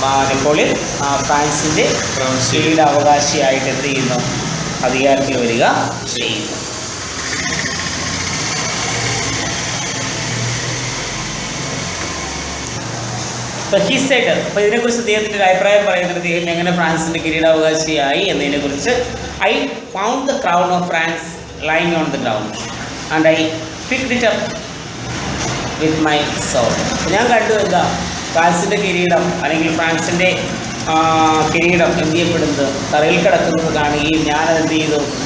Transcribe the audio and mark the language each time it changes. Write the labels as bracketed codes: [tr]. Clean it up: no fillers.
[ml] Napoleon ഫ്രാൻസിൻ്റെ കിരീടാവകാശിയായിട്ട് എന്ത് ചെയ്യുന്നു? അധികാരത്തിൽ വരിക ചെയ്യുന്നു. അപ്പോൾ [en] he said, [ml] അപ്പോൾ ഇതിനെക്കുറിച്ച് അദ്ദേഹത്തിൻ്റെ ഒരു അഭിപ്രായം പറയുന്നത് അദ്ദേഹം എങ്ങനെ ഫ്രാൻസിൻ്റെ കിരീടാവകാശിയായി എന്നതിനെക്കുറിച്ച്. [en] I found the crown of France lying on the ground and I picked it up with my sword. [ml] ഞാൻ കണ്ടു എന്താ? ഫ്രാൻസിൻ്റെ കിരീടം അല്ലെങ്കിൽ ഫ്രാൻസിൻ്റെ കിരീടം എന്ത് ചെയ്യപ്പെടുന്നത്? തറയിൽ കിടക്കുന്നത് കാണുകയും ഞാനത് എന്ത് ചെയ്തു?